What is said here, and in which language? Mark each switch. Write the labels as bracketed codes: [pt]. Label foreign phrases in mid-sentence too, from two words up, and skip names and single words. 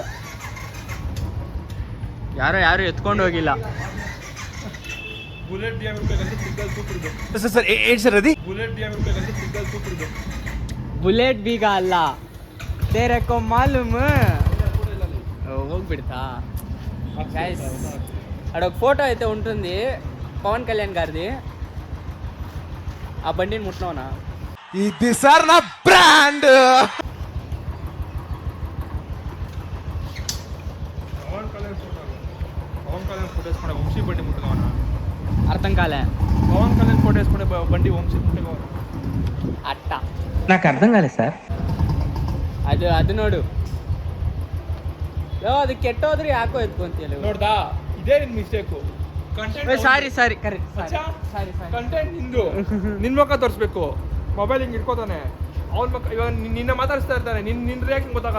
[kn] ಯಾರು ಎತ್ಕೊಂಡು ಹೋಗಿಲ್ಲ. ಬುಲೆಟ್ ಡಿ ಎಮ್ ಬೇಕಂದ್ರೆ [en] single super [kn] ಇದೆ. ಸರ್ ಏನ್ ಸರ್ ಅದು? ಬುಲೆಟ್ ಡಿ ಎಮ್ ಬೇಕಂದ್ರೆ [en] single super [kn] ಇದೆ. ಬುಲೆಟ್ ಬೀಗ ಅಲ್ಲ, [hi] तेरको मालूम. [te] ಹೋಗ್ಬಿಡ್ತಾ గైస్ అక్కడ ఫోటో అయితే ఉంటుంది పవన్ కళ్యాణ్ గారిది. ఆ బండిని ముట్టినావునా? ఇది సార్ నా బ్రాండ్. పవన్ కళ్యాణ్ ఫోటో వేసుకునే వంశీ బండి ముట్టుకోవనా? అర్థం కాలే. పవన్ కళ్యాణ్ ఫోటో వేసుకునే బండి వంశీ ముట్టుకోవనా? అట్ట నాకు అర్థం కాలేదు సార్. [kn] ಅದು ನೋಡು. ಅದು ಕೆಟ್ಟೋದ್ರೆ ಯಾಕೋ ಎತ್ಕೊಂತೀಯಲ್ಲ. ನೋಡ್ದಾ, ಇದೇ ನಿನ್ ಮಿಸ್ಟೇಕು. ಕಂಟೆಂಟ್ [en] Sorry correct. [kn] ಸಾರಿ ಕಂಟೆಂಟ್ ನಿಂದು. ನಿನ್ ಮುಖ ತೋರಿಸ್ಬೇಕು. ಮೊಬೈಲ್ ಹಿಂಗೆ ಇಟ್ಕೋತಾನೆ ಅವ್ನ ಮಕ್ಕ. ಇವಾಗ ನಿನ್ನ ಮಾತಾಡಿಸ್ತಾ ಇರ್ತಾನೆ, ನಿನ್ನ ರಿಯಾಕ್ಷನ್ ಗೊತ್ತಾಗಲ್ಲ.